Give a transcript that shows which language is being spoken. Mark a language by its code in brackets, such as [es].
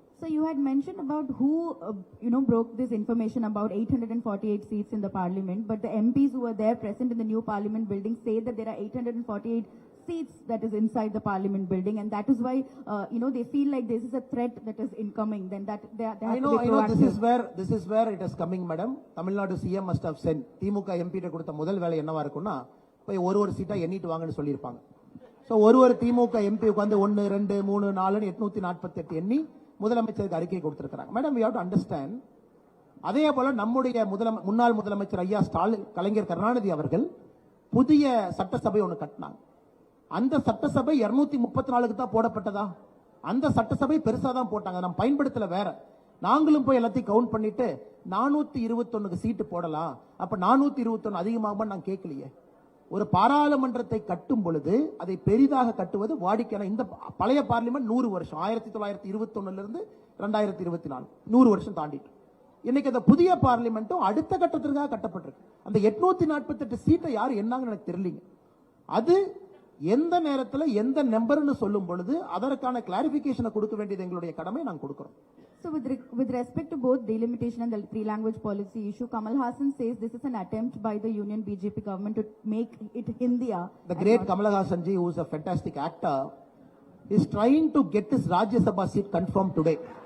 [en] So you had mentioned about who, broke this information about 848 seats in the parliament, but the MPs who were there present in the new parliament building say that there are 848 seats that is inside the parliament building, and that is why, they feel like this is a threat that is incoming. Then that they have to be proactive. This is where it is coming, madam. Tamil Nadu CM must have sent [ta] DMK MP கிட்ட கொடுத்த முதல் வேலை என்னவா இருக்கும்னா போய் ஒரு சீட்டா எண்ணிட்டு வாங்கன்னு சொல்லியிருப்பாங்க. சோ ஒரு திமுக MP உட்கார்ந்து 1 2 3 4 848 எண்ணி முதலமைச்சருக்கு அறிக்கை கொடுத்திருக்காங்க. [en] Madam, we have to understand. [ta] அதே போல நம்முடைய முன்னாள் முதலமைச்சர் ஐயா ஸ்டாலின் கலைஞர் கருணாநிதி அவர்கள் புதிய சட்டசபை ஒன்று கட்டினாங்க. அந்த சட்டசபை 234க்கு தான் போடப்பட்டதா? அந்த சட்டசபை பெருசா தான் போட்டாங்க. நம்ம பயன்படுத்தல வேற. நாங்களும் போய் எல்லாத்தையும் கவுண்ட் பண்ணிட்டு 421க்கு சீட்டு போடலாம். அப்ப 421 அதிகமாக நான் கேட்கலையே. ஒரு பாராளுமன்றத்தை கட்டும் பொழுது அதை பெரிதாக கட்டுவது வாடிக்கையான. இந்த பழைய பார்லிமெண்ட் 100 வருஷம், 1921 இருந்து 2024 100 வருஷம் தாண்டிட்டு. இன்னைக்கு அந்த புதிய பார்லிமெண்ட்டும் அடுத்த கட்டத்திற்காக கட்டப்பட்டிருக்கு. அந்த 848 சீட்டை யார் என்னாங்கன்னு எனக்கு தெரியலீங்க. அது எந்த நேரத்தில் எந்த நம்பர்னு சொல்லும் பொழுது அதற்கான கிளாரிபிகேஷனை கொடுக்க வேண்டியது எங்களுடைய கடமை, நாங்கள் கொடுக்கிறோம். [en] So with respect to both delimitation and the three-language policy issue, Kamal Hassan says this is an attempt by the Union BJP government to make it Hindiya. The great Kamal Hassan ji, who is a fantastic actor, is trying to get his Rajya Sabha seat confirmed today.